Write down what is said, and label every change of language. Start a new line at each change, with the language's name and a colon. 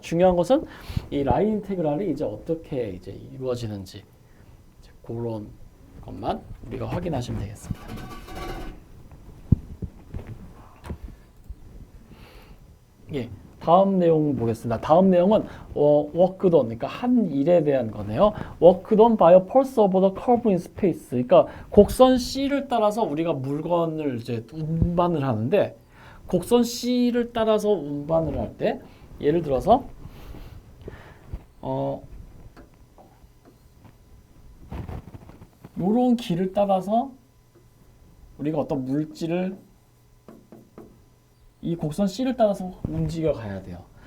Korean: 중요한 것은 이 라인 인테그랄이 이제 어떻게 이제 이루어지는지 이제 그런 것만 우리가 확인하시면 되겠습니다. 예, 다음 내용 보겠습니다. 다음 내용은 work done, 그러니까 한 일에 대한 거네요.
English: work done by a pulse over the curve in space.
Korean: 그러니까 곡선 C를 따라서 우리가 물건을 이제 운반을 하는데 곡선 C를 따라서 운반을 할 때 예를 들어서 요런 길을 따라서 우리가 어떤 물질을 이 곡선 C를 따라서 움직여 가야 돼요.